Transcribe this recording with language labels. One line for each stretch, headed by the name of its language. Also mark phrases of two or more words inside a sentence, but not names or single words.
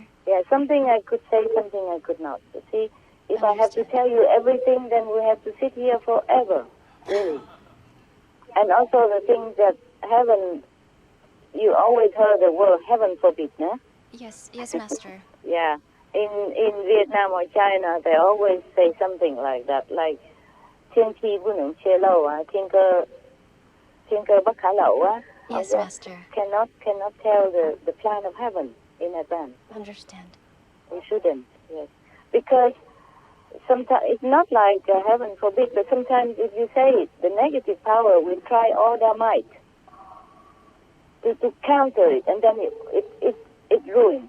English: Yeah, something I could say, something I could not. You see, if I have to tell you everything, then we have to sit here forever, really. And also the things that heaven, you always heard the word heaven forbid, no? Yes, Master. Yeah. In Vietnam or China, they always say something like that, like
Chinese: 天气不能泄露啊，
Vietnamese: thiên cơ bất khả lậu á.
English: Yes, Master. Cannot tell the plan of heaven in advance. Understand. We shouldn't, yes. Because sometimes it's not like heaven forbid, but sometimes if you say it, the negative power will try all their might to counter it, and then it ruins.